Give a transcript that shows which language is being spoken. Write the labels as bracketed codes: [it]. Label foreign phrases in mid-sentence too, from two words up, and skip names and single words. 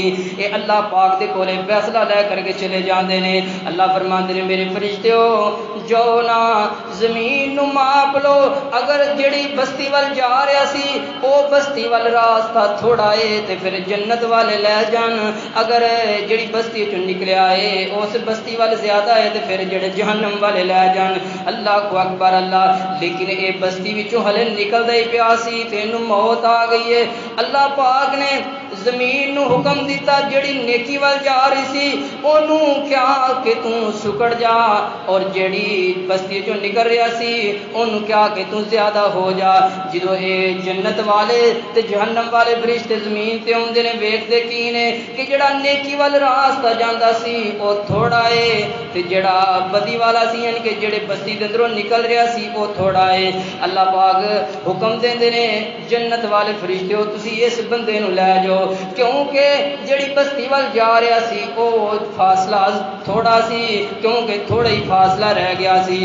[pa] اے اللہ پاک دے کولے فیصلہ لے کر کے چلے جاندے نے۔ اللہ فرماندے نے میرے فرشتیو جو نا زمین نو ماپ لو، اگر جڑی بستی ول جا رہا سی او بستی ول راستہ تھوڑا ہے تے پھر جنت والے لے جان، اگر جڑی بستی چوں نکلیا ہے اس بستی ول زیادہ ہے تے پھر جڑے جہنم والے لے جان۔ [ar] اللہ اکبر [pa] اللہ۔ لیکن اے بستی وچوں ہلے نکلدا ہی پیا سی تے اینوں موت آ گئی ہے۔ اللہ پاک نے زمین نو حکم دیتا جڑی نیکی وال جا رہی سی اونوں کیا کہ تو سکڑ جا، اور جڑی بستی چوں نکل رہا سی اونوں کیا کہ تو زیادہ ہو جا۔ جدوں اے جنت والے تے جہنم والے فرشتے زمین تے اوندے نے ویکھدے کی نے کہ جڑا نیکی وال راستہ جاندا سی او تھوڑا ہے تے جڑا بدی والا سی یعنی کہ جڑے بستی دے اندروں نکل رہا سی او تھوڑا ہے۔ اللہ پاک حکم دیندے نے جنت والے فرشتےو تسی اس بندے نو لے جاؤ، کیونکہ جڑی بستی وال جا رہا سی او فاصلہ تھوڑا سی، کیونکہ تھوڑا ہی فاصلہ رہ گیا سی۔